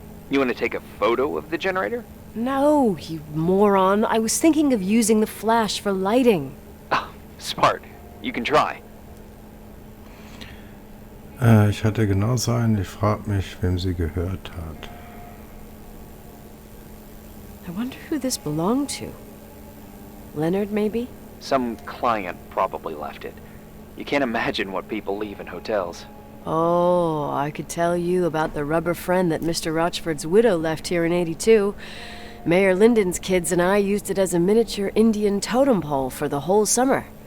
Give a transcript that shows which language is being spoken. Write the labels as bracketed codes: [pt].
[en] You want to take a photo of the generator? No, you moron. I was thinking of using the flash for lighting. Oh, smart. You can try. [de] Ich hatte genau so einen. Ich frage mich, wem sie gehört hat. [en] I wonder who this belonged to. Leonard, maybe? Some client probably left it. You can't imagine what people leave in hotels. Oh, I could tell you about the rubber friend that Mr. Rochford's widow left here in '82. Mayor Lyndon's kids and I used it as a miniature Indian totem pole for the whole summer.